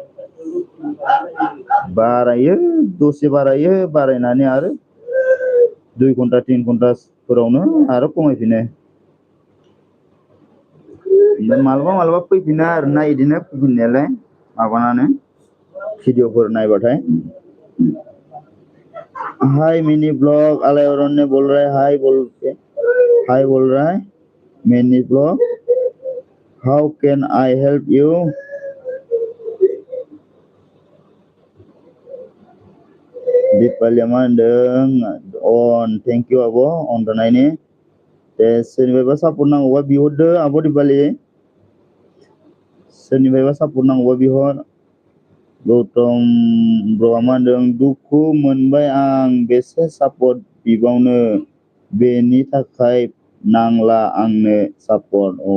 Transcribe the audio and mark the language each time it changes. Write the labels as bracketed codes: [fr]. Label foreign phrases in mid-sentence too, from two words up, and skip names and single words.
[brx] बारायो दसे बारायनानै आरो 2 घन्टा 3 घन्टाफोरावनो आरो खमायफिनो मालाबा फैफिना आरोना बिदिनो फैफिननायालाय माबानानै भिडिअफोर नायबाथाय [hi] हाय मिनी ब्लॉग आलायरन ने बोल रहा है हाय बोल रहा है मिनी ब्लॉग [en] how can I help you [brx] Dipalia मा होनदों on [en] thank you [brx] आब' on दानायनि दे सोरनिफ्रायबा सापर्ट नांगौबा बिहरदो आब' दिपालि सोरनिफ्रायबा सापर्ट नांगौबा बिहर गौतम ब्र'आ मा होनदों दुखु मोनबाय आं बेसे सापर्ट बिबावनो बेनि थाखाय नांला आंनो सापर्ट